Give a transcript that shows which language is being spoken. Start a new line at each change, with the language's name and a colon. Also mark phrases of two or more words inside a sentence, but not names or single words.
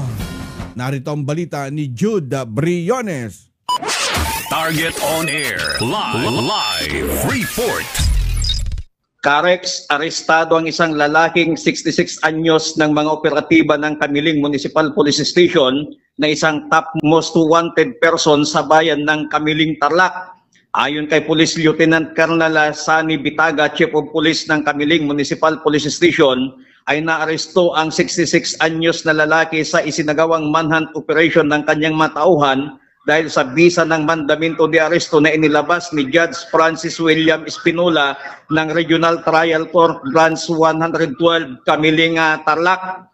Filipino: Narito ang balita ni Jude Briones.
English: Target on Air. Live report.
Filipino: Carex, arestado ang isang lalaking 66 anyos ng mga operatiba ng Kamiling Municipal Police Station na isang top most wanted person sa bayan ng Kamiling Tarlac. Ayon kay Police Lieutenant Colonel Sani Bitaga,
English: Chief of Police
Filipino: ng Kamiling Municipal Police Station, ay naaresto ang 66 anyos na lalaki sa isinagawang
English: manhunt operation
Filipino: ng kanyang matauhan dahil sa bisa ng
Spanish: mandamento de aresto
Filipino: na inilabas ni Judge Francis William Espinola ng Regional Trial Court Branch 112 Kamiling Tarlac.